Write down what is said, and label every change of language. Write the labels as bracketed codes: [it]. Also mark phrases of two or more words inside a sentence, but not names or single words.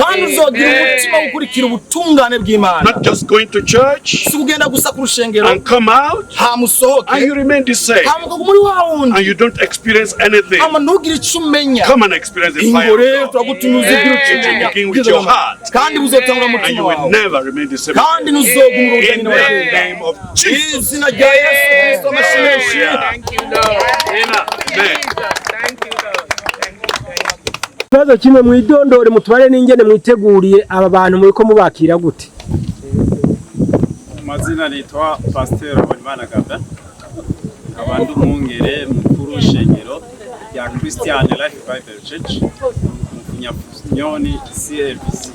[en] Not just going to church and come out and you remain the same and you don't experience anything. Come and experience the fire of God. It will begin with your heart and you will never remain the same. In the name of Jesus. Thank you, Lord. Amen. [rn] Ikibazo kimwe mwidondore mutware n'ingene mwiteguriye aba bantu muri ko mubakira gute? Amazina nitwa Pasteur Imana Gabda. Abantu mungere mukuru shengero ya Christian Life Bible Church Nyoni CLBC.